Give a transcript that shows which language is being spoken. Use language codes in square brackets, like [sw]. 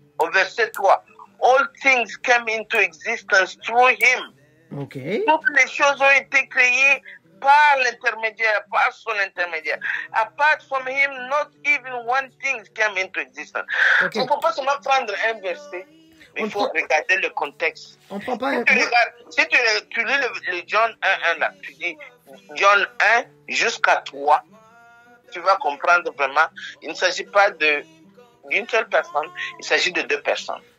[fr] Au verset [en] 3, All things came into existence through him. Okay. [fr] Toutes les choses ont été créées par l'intermédiaire, par son intermédiaire. [en] Apart from him, not even one thing came into existence. [fr] Okay. On ne peut pas seulement prendre un verset, mais il faut regarder le contexte. On prend pas si tu lis le John 1, là, tu dis John 1 jusqu'à 3, tu vas comprendre vraiment, il ne s'agit pas d'une seule personne, il s'agit de deux personnes.